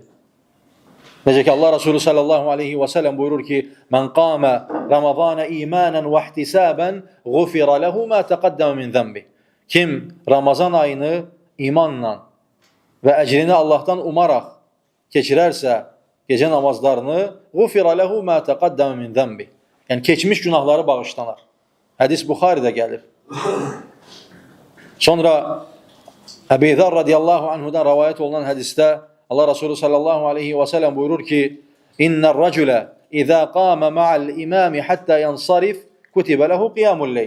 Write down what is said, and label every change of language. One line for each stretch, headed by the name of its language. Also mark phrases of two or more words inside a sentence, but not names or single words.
Azerbaijani: Necə ki, Allah Resulü
Arabic: صلى الله عليه وسلم
Azerbaijani: buyurur ki,
Arabic: من قام رمضان إيمانا واحتسابا غفر له ما تقدم من ذنبه.
Azerbaijani: Kim Ramazan ayını imanla və əcrini Allahdan umaraq keçirərsə, gecə namazlarını
Arabic: غُفِرَ لَهُ مَا تَقَدَّمَ مِنْ ذَنْبِ
Azerbaijani: Yəni, keçmiş günahları bağışlanar. Hədis Buxaridə gəlir. Sonra Əbi Zər radiyallahu anhudan rəvayət olunan hədisdə Allah Resulü
Arabic: صلى الله عليه وسلم
Azerbaijani: buyurur ki,
Arabic: إن الرجل إذا قام مع الإمام حتى ينصرف كتب له قيام ليلة.